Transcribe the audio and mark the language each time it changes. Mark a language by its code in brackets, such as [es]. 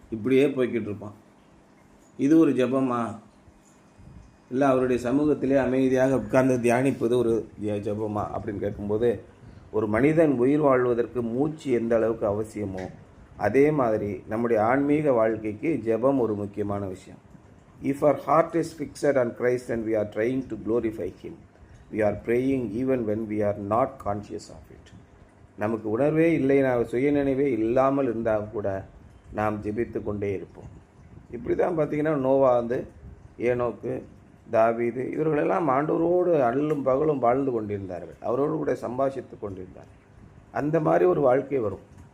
[ta] இப்படியே போய்கிட்டு இருப்பான். இது ஒரு ஜெபமா? இல்லை அவருடைய சமூகத்திலே அமைதியாக உட்கார்ந்து தியானிப்பது ஒரு ஜெபமா அப்படின்னு கேட்கும்போது, ஒரு மனிதன் உயிர் வாழ்வதற்கு மூச்சு எந்த அளவுக்கு அவசியமோ அதே மாதிரி நம்முடைய ஆன்மீக வாழ்க்கைக்கு ஜெபம் ஒரு முக்கியமான விஷயம். [en] If our heart is fixed on Christ and we are trying to glorify Him, we are praying even when we are not conscious of it. [ta] நமக்கு உணர்வே இல்லை, சுயநினைவே இல்லாமல் இருந்தால் கூட நாம் ஜெபித்து கொண்டே இருப்போம். இப்படி தான் பார்த்திங்கன்னா நோவா, ஏனோக்கு, தாவீது இவர்களெல்லாம் ஆண்டவரோடு அல்லும் பகலும் வாழ்ந்து கொண்டிருந்தார்கள். அவரோடு கூட சம்பாஷித்து கொண்டிருந்தார்கள். அந்த மாதிரி ஒரு வாழ்க்கை வரும்.